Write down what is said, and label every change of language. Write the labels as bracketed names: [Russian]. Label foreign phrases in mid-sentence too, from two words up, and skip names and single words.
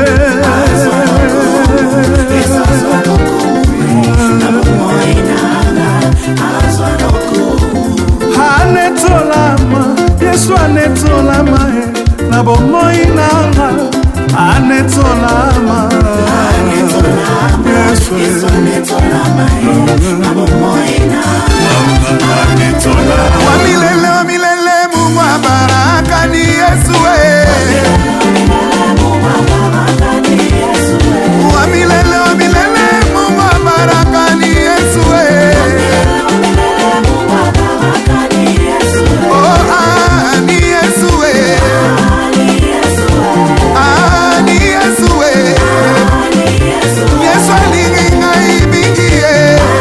[Lingala] Yesu azwala kumu na bomoi nanga azwala kumu anetolama Yesu anetolama na bomoi nanga anetolama Yesu anetolama na bomoi nanga [Swahili] Wa milele Mungu wa baraka ni Yesu wa milele Mungu wa baraka ni Yesu oh ni Yesu ni Yesu [Lingala] Yesu alingi ngai mingi